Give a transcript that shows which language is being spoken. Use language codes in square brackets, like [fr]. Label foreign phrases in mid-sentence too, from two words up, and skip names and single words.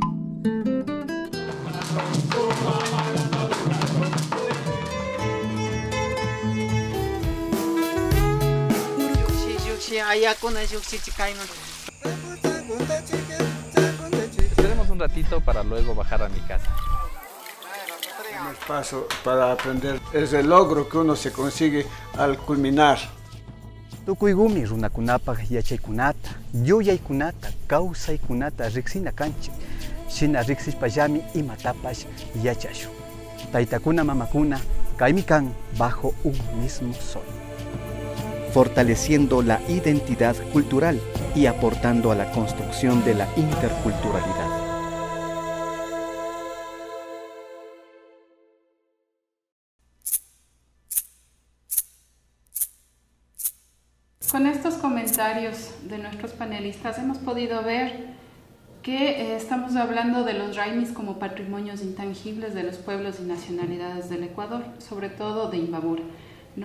[es] Esperemos un ratito para luego bajar a mi casa. Un espacio para aprender es el logro que uno se consigue al culminar. [qu] Tukuygumi runakunapak yachaykunata, yuyaykunata, kawsaykunata riksina kanchik. Shina riksishpallami imatapash yachashu. Taytakuna mamakuna kaymi kan [es] bajo un mismo sol. Fortaleciendo la identidad cultural y aportando a la construcción de la interculturalidad. Con estos comentarios de nuestros panelistas hemos podido ver que estamos hablando de los raimis como patrimonios intangibles de los pueblos y nacionalidades del Ecuador, sobre todo de Imbabura, ¿no?